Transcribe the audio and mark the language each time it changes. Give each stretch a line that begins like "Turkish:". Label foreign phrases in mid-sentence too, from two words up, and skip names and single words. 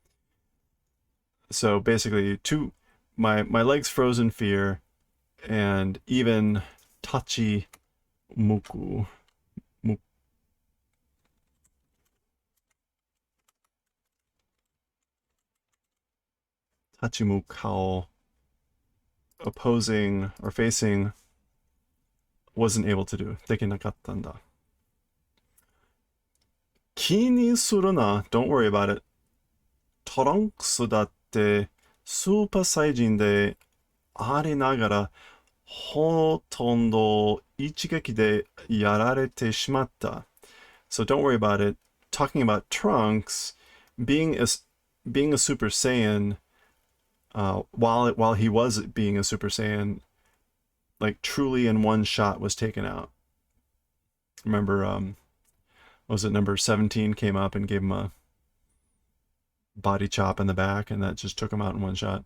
English: So basically, my legs froze in fear, and even
Japanese: 立ち向く.
English: Tachimukao, opposing or facing, wasn't able to do.
Japanese: できなかったんだ。気にするな,
English: don't worry about it.
Japanese: Trunks だってスーパーサイヤ人でありながら、ほとんど一撃でやられてしまった。
English: So don't worry about it. Talking about Trunks being a being a Super Saiyan, while he was being a Super Saiyan, like truly in one shot was taken out. Remember, was it number 17 came up and gave him a body chop in the back, and that just took him out in one shot.